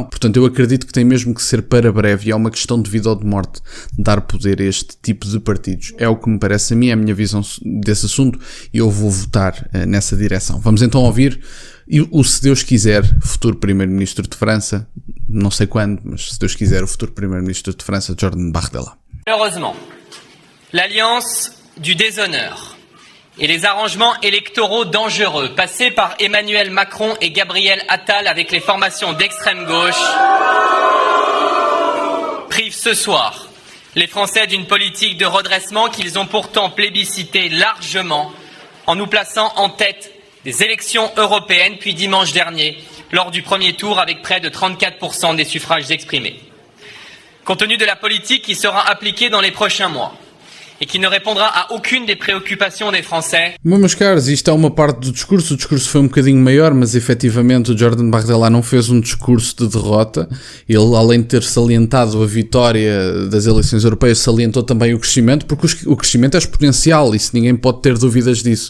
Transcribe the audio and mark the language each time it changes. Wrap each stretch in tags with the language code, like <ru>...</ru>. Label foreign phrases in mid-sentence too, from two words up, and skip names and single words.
<pt>Portanto, eu acredito que tem mesmo que ser para breve, e é uma questão de vida ou de morte dar poder a este tipo de partidos. É o que me parece a mim, é a minha visão desse assunto, e eu vou votar nessa direção. Vamos então ouvir o, se Deus quiser, futuro primeiro-ministro de França, não sei quando, mas se Deus quiser, o futuro primeiro-ministro de França, Jordan Bardella.</pt> <fr>Malheureusement, l'alliance du déshonneur et les arrangements électoraux dangereux passés par Emmanuel Macron et Gabriel Attal avec les formations d'extrême gauche privent ce soir les Français d'une politique de redressement qu'ils ont pourtant plébiscité largement en nous plaçant en tête des élections européennes, puis dimanche dernier, lors du premier tour avec près de 34% des suffrages exprimés. Compte tenu de la politique qui sera appliquée dans les prochains mois</fr> <pt>e que não responderá</pt> <fr>a aucune des préoccupations des Français.</fr> <pt>Bom, meus caros, isto é uma parte do discurso. O discurso foi um bocadinho maior, mas efetivamente o Jordan Bardella não fez um discurso de derrota. Ele, além de ter salientado a vitória das eleições europeias, salientou também o crescimento, porque o crescimento é exponencial, isso ninguém pode ter dúvidas disso.</pt>